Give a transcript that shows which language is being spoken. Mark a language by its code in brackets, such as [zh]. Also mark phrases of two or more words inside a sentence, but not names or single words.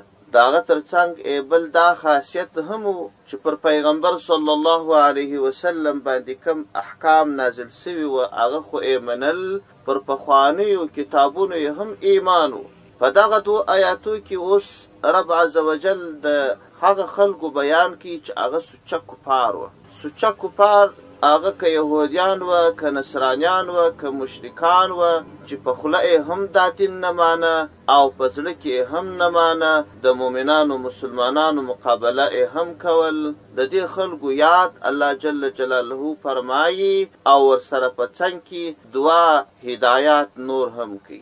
[ps] د هغه تر څنګ بل دا خاصیت هم و چې پر پیغمبر [ar] صلی الله علیه وسلم [ps] باندې کوم احکام نازل سوي و هغه خو منل، پر پخوانیو کتابونو هم ایمان و. په دغه 2 آیاتو کې اوس رب [ar] عز وجل [ps] د هغه خلکو بیان کوي چې هغه سوچه کفار و. سوچه کفار هغه که یهودیان و، که نصرانیان و، که مشرکان و چې په خوله هم دا دین نه مانه او په زړه کې هم نه مانه، د مؤمنانو مسلمانانو مقابله هم کول. د دې خلکو یاد الله [ar] جل جلاله [ps] فرمایي او ورسره په څنګ کې 2 هدایات نور هم کوي.